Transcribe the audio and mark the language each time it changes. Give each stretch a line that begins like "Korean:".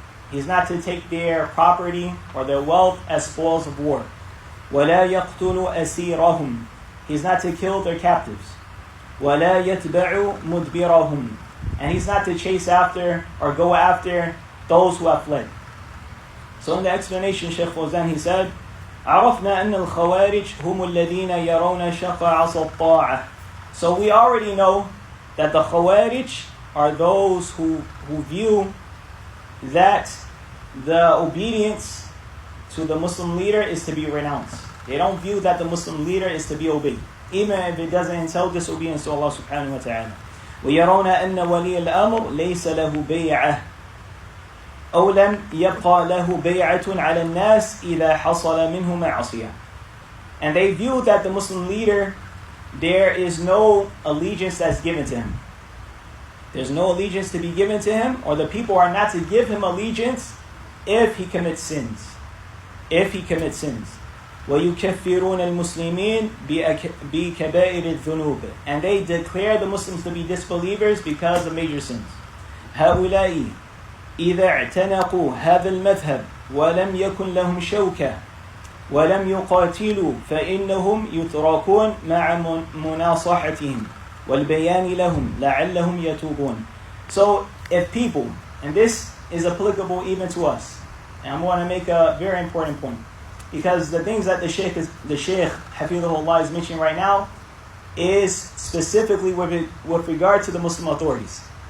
English: He's not to take their property or their wealth as spoils of war.
Arabic: وَلَا يَقْتُلُ أَسِيرَهُمْ.
English: He's not to kill their captives.
Arabic: وَلَا يَتْبَعُ مُدْبِرَهُمْ.
English: And he's not to chase after or go after those who have fled. So in the explanation, Shaykh Fawzan, he said,
Arabic: عرفنا أن الخوارج هم الذين يرون شق عصا الطاعة.
English: So we already know that the Khawarij are those who view that the obedience to the Muslim leader is to be renounced. They don't view that the Muslim leader is to be obeyed, even if it doesn't entail disobedience to Allah subhanahu wa ta'ala.
Arabic: ويرون أن ولي الأمر ليس له بيعة أو لم يبقى له بيعة على الناس إذا حصل منه معصية.
English: And they view that the Muslim leader, there is no allegiance that's given to him. There's no allegiance to be given to him, or the people are not to give him allegiance if he commits sins. If he commits sins.
Arabic: وَيُكَفِّرُونَ الْمُسْلِمِينَ بِكَبَائِرِ الذُّنُوبِ.
English: And they declare the Muslims to be disbelievers because of major sins.
Arabic: هؤلاء إذا اعتنقوا هذا المذهب ولم يكن لهم شوكة ولم يقاتلوا فإنهم يتركون مع مناصحتهم والبيان لهم لعلهم يتوبون.
English: So if people, and this is applicable even to us, and I want to make a very important point, because the things that the Shaykh Hafidhullah is mentioning right now is specifically with regard to the Muslim authorities.